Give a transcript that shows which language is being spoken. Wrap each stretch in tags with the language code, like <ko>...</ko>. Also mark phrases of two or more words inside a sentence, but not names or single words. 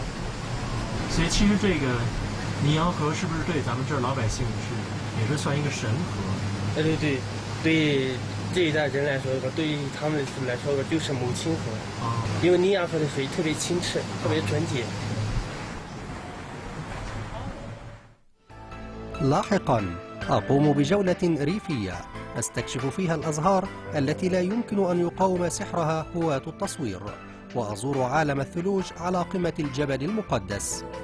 <zh>所以其实这个尼洋河是不是对咱们这儿老百姓也是算一个神河？对这一代人来说，对于他们来说就是母亲河，因为尼洋河的水特别清澈，特别纯洁。</zh> <ar>لاحقا أقوم بجولة ريفية أستكشف فيها الأزهار التي لا يمكن أن يقاوم سحرها هواة التصوير، وأزور عالم الثلوج على قمة الجبل المقدس.</ar>